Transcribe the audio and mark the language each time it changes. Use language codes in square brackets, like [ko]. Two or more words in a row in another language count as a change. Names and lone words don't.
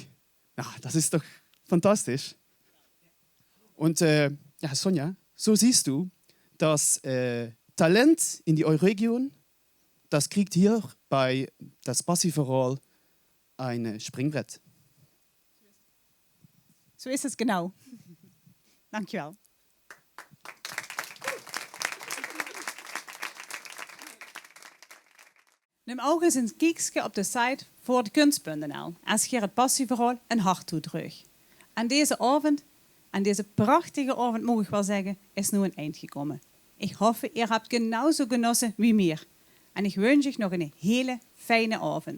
[de] Ja, das ist doch fantastisch. Und ja, Sonja, so siehst du, das Talent in die Euregion, das kriegt hier bei das Passieverhaal ein Springbrett. [nl] Zo is het genau. Dankjewel. Neem ook eens een kijkje op de site voordekunst.nl en scheer het passieverhaal een hart toe terug. Aan deze avond, aan deze prachtige avond mag ik wel zeggen, is nu een eind gekomen. Ik hoop, je hebt [de] genauso genossen [nl] wie meer. En ik wens je nog een hele fijne avond.